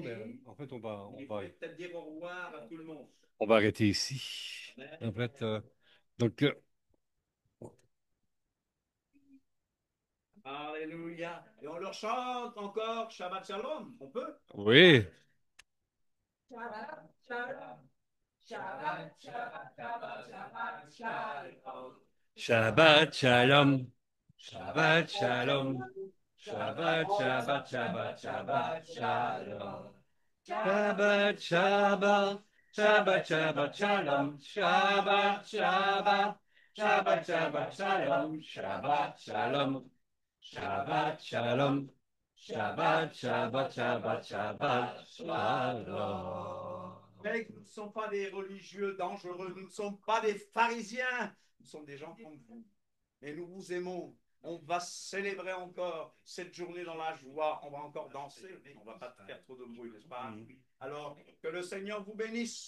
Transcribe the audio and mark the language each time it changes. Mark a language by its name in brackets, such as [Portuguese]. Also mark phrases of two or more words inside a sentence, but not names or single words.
[French] bénis. mais en fait, on va peut-être dire au revoir à tout le monde. on va arrêter ici. En fait, donc, Alléluia. Et on leur chante encore [Hebrew] שבת שלום. [French] On peut? oui. [Hebrew] שבת שלום. שבת שבת שבת שבת שלום. שבת שלום שבת שלום. שבת שבת שבת שבת שלום. שבת שבת. שבת שבת שלום. שבת שבת. שבת שבת שלום. שבת שלום שבת שלום. שבת שבת שבת שבת שלום. [French] Nous ne sommes pas des religieux dangereux, nous ne sommes pas des pharisiens, nous sommes des gens comme vous. Mais nous vous aimons. On va célébrer encore cette journée dans la joie. On va encore danser. On ne va pas faire trop de bruit, n'est-ce pas? Alors, que le Seigneur vous bénisse.